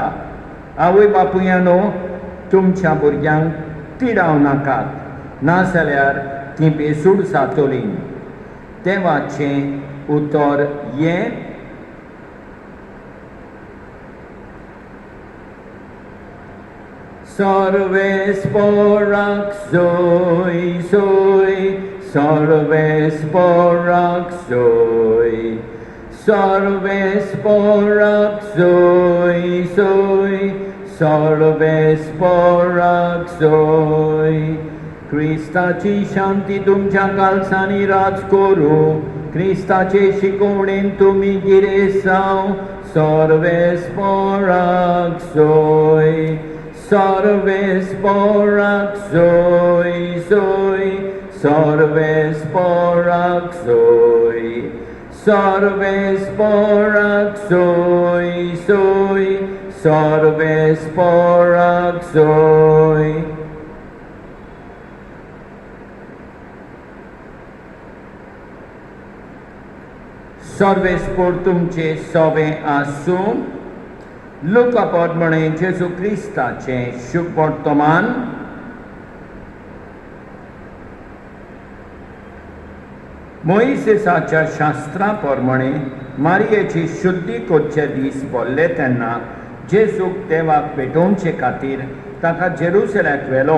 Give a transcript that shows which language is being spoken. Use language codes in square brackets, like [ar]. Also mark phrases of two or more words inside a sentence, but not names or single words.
[kok] आवय बापूयानो, तुमच्या भुरग्यांक तिडाव नाकात, नाजाल्यार तीं बेसूड जातलीं. देवाचें उतर हें Sorvesporak zoi zoi, Sorvesporak zoi, Sorvesporak zoi zoi, Sorvesporak zoi. Kristaची शांती तुमच्या काळजांनी राज करूं, क्रिस्ताचे शिकवणेन तुमी गिरेसांव. Sorvesporak zoi, Sorvesporak zoi zoi, Sorvesporak zoi, Sorvesporak zoi zoi, Sorvesporak zoi. Sorvespor तुमचे सोवे आसूं. लुका पोरमणे जेजू क्रिस्ताचें शुभ वर्तमान. मोइसेसाच्या शास्त्रा पोरमणे मारयेची शुद्धी करचे दीस पडले तेन्ना जेजूक देवाक भेटोवचे खातीर ताका जेरुसलेमाक व्हेलो.